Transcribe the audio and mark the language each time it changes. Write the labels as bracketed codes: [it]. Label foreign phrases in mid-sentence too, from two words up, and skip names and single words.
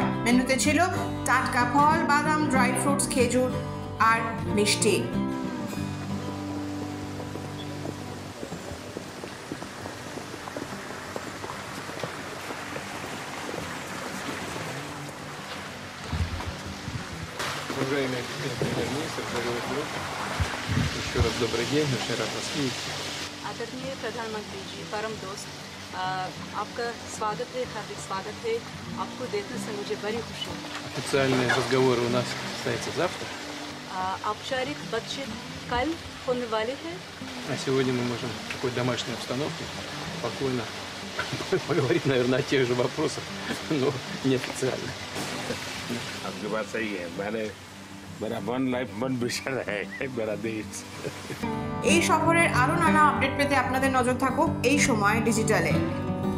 [bn] মেনুতে ছিল টাটকা ফল, বাদাম, [en] dry fruits, [bn] খেজুর আর মিষ্টি। [ru] Уважаемый премьер-министр, дорогой друг, еще раз добрый день, очень рад вас видеть. [hi] आदरणीय प्रधानमंत्री जी, परम दोस्त, आपका स्वागत है, हार्दिक स्वागत है। आपको देखने से मुझे बड़ी खुशी हुई। [ru] Официальные разговоры у нас состоятся завтра. [hi] औपचारिक बातचीत कल होने वाली है। [ru] А сегодня мы можем в такой домашней обстановке спокойно поговорить, наверное, о тех же вопросах, но неофициально. [hi] आपकी बात सही है, मेरा [en] one life one [hi] विषय है मेरा देश। [bn] এই সফরের আরো নানা আপডেট পেতে আপনাদের নজর থাকুক এই সময় ডিজিটালে।